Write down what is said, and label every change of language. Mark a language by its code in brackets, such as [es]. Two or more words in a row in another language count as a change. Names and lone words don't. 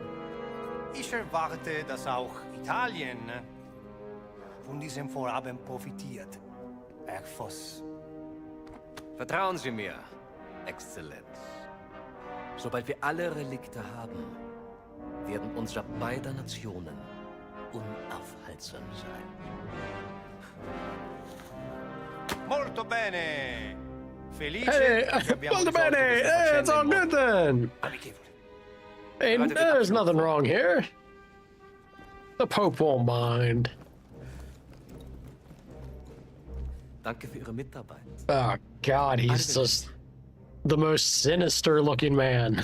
[de] Ich erwarte, dass auch Italien von diesem Vorhaben profitiert, Herr Voss. Vertrauen Sie mir, Exzellenz. Sobald wir alle Relikte haben, werden unsere beider Nationen unaufhaltsam sein. [it] Molto bene! Felice [en] Hey, [it] che abbiamo molto risolto bene. questa [en] Hey, it's [it] faccenda [en] all [it] in [en] good [it] modo [en] then. [it] amichevole. [en] Hey, there's nothing wrong here. The Pope won't mind. [de] Danke für Ihre Mitarbeit. [en] Oh God, he's just the most sinister looking man.